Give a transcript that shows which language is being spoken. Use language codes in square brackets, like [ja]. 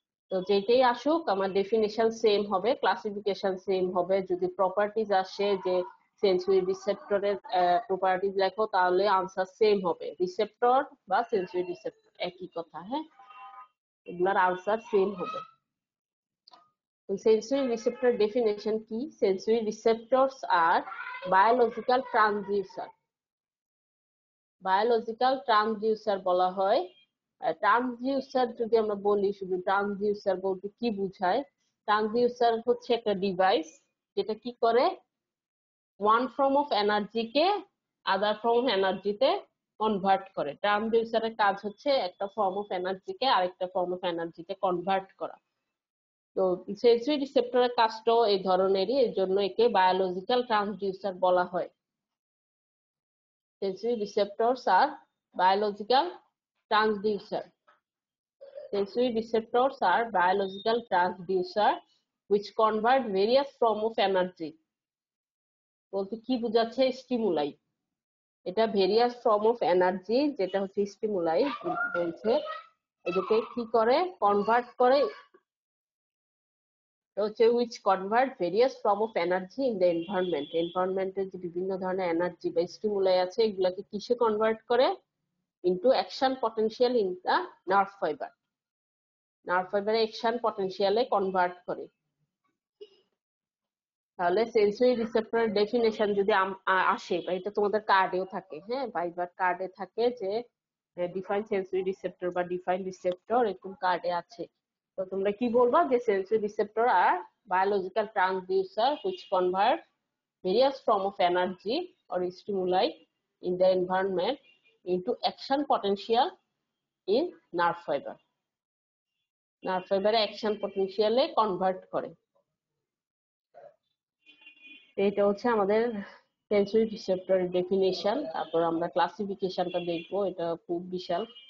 [bn] তো যেটাই আসুক আমার ডেফিনেশন সেম হবে, ক্লাসিফিকেশন সেম হবে। যদি প্রপার্টিজ আসে যে সেন্সরি রিসেপ্টরের প্রপার্টিজ লেখো, তাহলে আনসার সেম হবে, রিসেপ্টর বা সেন্সরি রিসেপ্টর একই কথা, হ্যাঁ, এগুলার আনসার সেম হবে। [en] Sensory receptor definition [bn] কি? [en] Sensory receptors are biological transducer. [bn] Biological transducer বলা হয়। ট্রান্সডিউসার যদি আমরা বলি, শুধু ট্রান্সডিউসার বলতে কি বুঝায়? ট্রান্সডিউসার হচ্ছে একটা ডিভাইস যেটা কি করে, [en] one form of এনার্জিকে other form of এনার্জিতে [bn] convert করে। ট্রান্সডিউসারের কাজ হচ্ছে একটা ফর্ম অফ এনার্জিকে আরেকটা ফর্ম অফ এনার্জিতে কনভার্ট করা। তো সেন্সরি রিসেপ্টরের কাজটাও এই ধরনেরই, এর জন্য একে বায়োলজিক্যাল ট্রান্সডিউসার বলা হয়। [en] Sensory receptors are biological transducer. Sensory receptors are biological transducer which convert various form of energy. [bn] বলতে কি বোঝাচ্ছে? স্টিমুলাই। এটা ভেরিয়াস ফর্ম অফ এনার্জি, যেটা হচ্ছে স্টিমুলাই বলছে, এটাকে কি করে, কনভার্ট করে, হচ্ছে [en] which convert various form of energy in the environment. [bn] এনভায়রনমেন্টের যে বিভিন্ন ধরনের এনার্জি বা স্টিমুলাই আছে, এগুলাকে কিসে কনভার্ট করে? [en] into action potential in the nerve fiber. [bn] Nerve ফাইবারে অ্যাকশন পটেনশিয়ালে কনভার্ট করে। তাহলে সেন্সরি রিসেপ্টরের ডেফিনেশন যদি আসে, বা এটা তোমাদের কার্ডেও থাকে, হ্যাঁ, ভাইবার কার্ডে থাকে যে ডিফাইন সেন্সরি রিসেপ্টর বা ডিফাইন রিসেপ্টর, এরকম কার্ডে আছে। তো তোমরা কি বলবা? যে sensory receptor আর biological transducer [en] which convert various form of energy or stimuli in the environment into action potential in nerve fiber. [bn] Nerve ফাইবারে অ্যাকশন পটেনশিয়ালে কনভার্ট করে। এটা হচ্ছে আমাদের সেন্সরি রিসেপ্টরের ডেফিনেশন। তারপর আমরা ক্লাসিফিকেশনটা দেখবো, এটা খুব বিশাল।